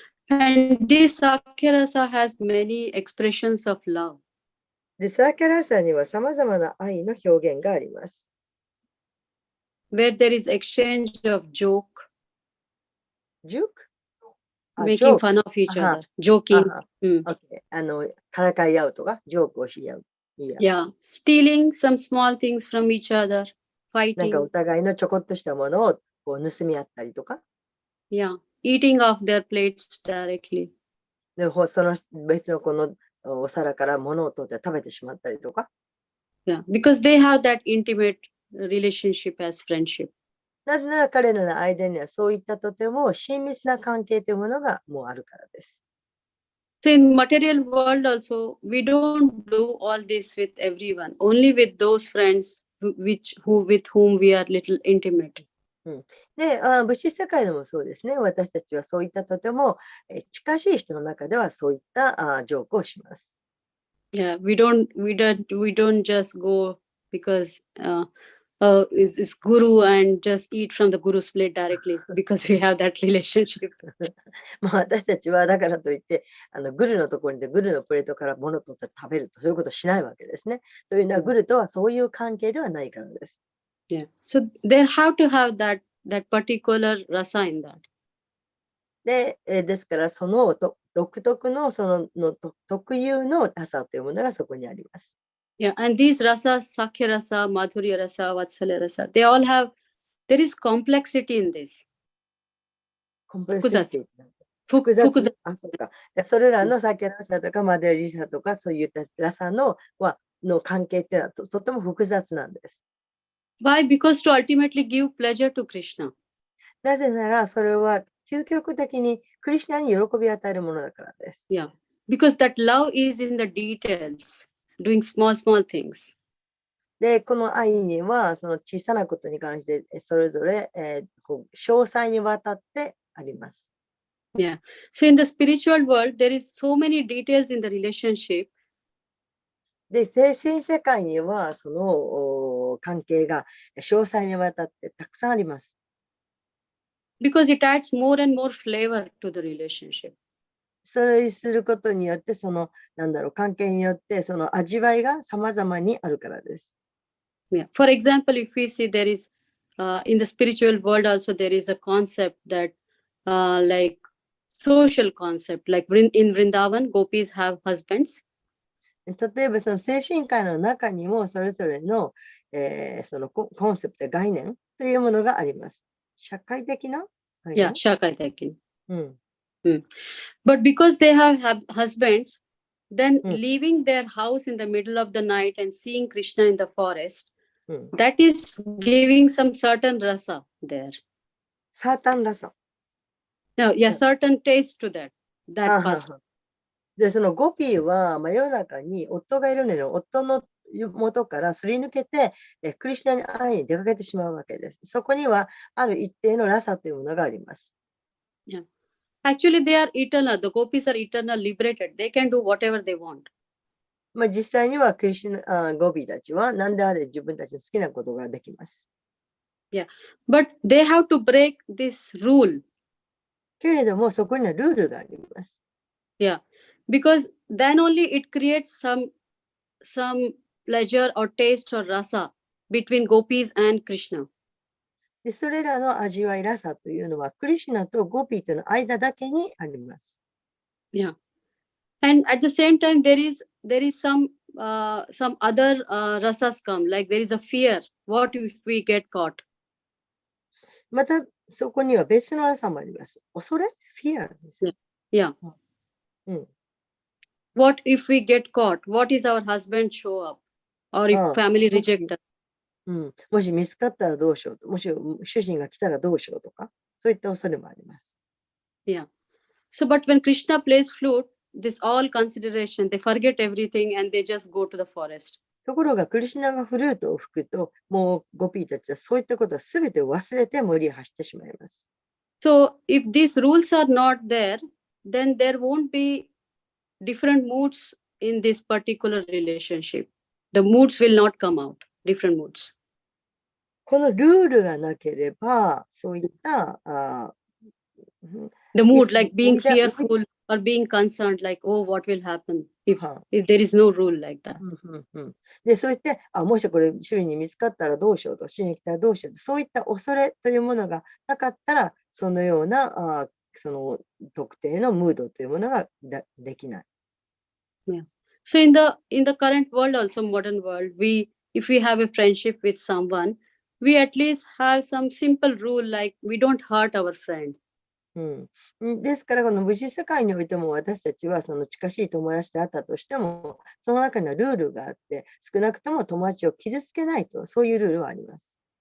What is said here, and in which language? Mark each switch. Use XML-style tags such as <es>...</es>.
<en>And this Sakya Rasa has many expressions of love.</en> <ja>で、サーキャラサには様々な愛の表現があります。</ja> <en>where there is exchange of joke, ジューク making fun of each Aha. other, joking. あ Mm.</en> <ja>オッケー、からかい合うとか、ジョークをし合う。いや</ja> <en>Yeah. Stealing some small things from each other,</en> <ja>なんかお</ja> <en>fighting.</en> <ja>互いのちょこっとしたものをこう盗み合ったりとか、</ja> <en>Yeah. Eating off their plates directly.</en> <ja>でその別のこのお皿から物を取って食べてしまったりとか、</ja> <en>Yeah. Because they have that intimate relationship as friendship.</en> <ja>なぜなら彼らの間にはそういったとても親密な関係というものがもうあるからです。</ja> <en>So in material world also, we don't do all this with everyone, only with those friends with whom we are little intimate.</en> <ja>で、物質世界でもそうですね。私たちはそういったとても近しい人の中ではそういったジョークをします。</ja> <en>Yeah, we don't just go because it's guru and just eat from the guru's plate directly because we have that relationship.</en> <ja>まあ私たちはだからといってグルのところにでグルのプレートから物を取って食べるとそういうことをしないわけですね。というのはグルとはそういう関係ではないからです。</ja> <en>Yeah, so they have to have that particular rasa in that.</en> <ja>で、ですからその独特の特有のラサというものがそこにあります。</ja> <en>Yeah, and these rasas, Sakya rasa, Madhurya rasa, Vatsalya rasa, there is complexity in this. コンプレッシティ</en> <ja>複雑。複雑。あ、そうか。それらのサキャラサとかマデリサとかそういったラサの関係っていうのはとても複雑なんです。</ja> <en>Why? Because to ultimately give pleasure to Krishna.</en> <ja>なぜならそれは究極的にクリシュナに喜びを与えるものだからです。</ja> <en>Yeah, because that love is in the details, doing small things.</en> <ja>で、この愛にはその小さなことに関してそれぞれ、詳細にわたってあります。</ja> <en>Yeah. So in the spiritual world, there is so many details in the relationship.</en> <ja>で、精神世界にはその関係が詳細にわたってたくさんあります。</ja> <en>Because it adds more and more flavor to the relationship.</en> <ja>それにすることによって関係によってその味わいが様々にあるからです。</ja> <en>Yeah. For example, if we see there is in the spiritual world also there is a concept that like social concept, like in Vrindavan, gopis have husbands.</en> <ja>例えばその精神界の中にもそれぞれの、そのコンセプト、概念というものがあります。社会的な概念</ja> <en>Yeah, Shakaitaki. うん。 But because they have husbands, then Mm. leaving their house in the middle of the night and seeing Krishna in the forest, うん。 that is giving some certain rasa there. サータンラサ。 No, yeah, Mm. certain taste to that はは past.</en> <ja>はで、そのゴピーは真夜中に夫がいるのに夫の元からすり抜けてクリシュナに会いに出かけてしまうわけです。そこにはある一定のラサというものがあります。</ja> <en>Actually, they are eternal. The gopis are eternal, liberated. They can do whatever they want.</en> <ja>まあ、実際にはゴピーたちは何であれ自分たちの好きなことができます。</ja> <en>But they have to break this rule.</en> <ja>けれども、そこにはルールがあります。</ja> <en>Yeah, because then only it creates some pleasure or taste or rasa between gopis and Krishna.</en> <ja>で、それらの味わいらさというのは、クリシュナとゴピーとの間だけにあります。</ja> <en>Yeah, and at the same time there is some other rasas come, like there is a fear. What if we get caught?</en> <ja>また、そこには別のらさもあります。恐れ ?</ja> <en>fear</en> <ja>です。</ja> <en>Yeah. What if we get caught? What is our husband show up? Or if family reject us?</en> <ja>もし見つかったらどうしようと。もし主人が来たらどうしようとか、そういった恐れもあります。</ja> <en>Yeah. So, but when Krishna plays flute, this all consideration, they forget everything and they just go to the forest.</en> <ja>ところが、クリシュナがフルートを吹くと、もうゴピーたちはそういったことは全て忘れて森へ走ってしまいます。</ja> <en>So, if these rules are not there, then there won't be different moods in this particular relationship. The moods will not come out, different moods.</en> <ja>このルールがなければ、そういった、</ja> <en>The mood, If like being we don't- fearful or being concerned, like, oh, what will happen if there is no rule like that.</en> <ja>で、そういって、もしこれ、周囲に見つかったらどうしようと、周囲に来たらどうしようと、そういった恐れというものがなかったら、そのような、その特定のムードというものができない。</ja> <en>So in the current world, also modern world, if we have a friendship with someone, we at least have some simple rule like we don't hurt our friend.</en> <ja>ですから、この物質世界においても私たちはその近しい友達であったとしても、その中にはルールがあって、少なくとも友達を傷つけないと、そういうルールはあります。</ja>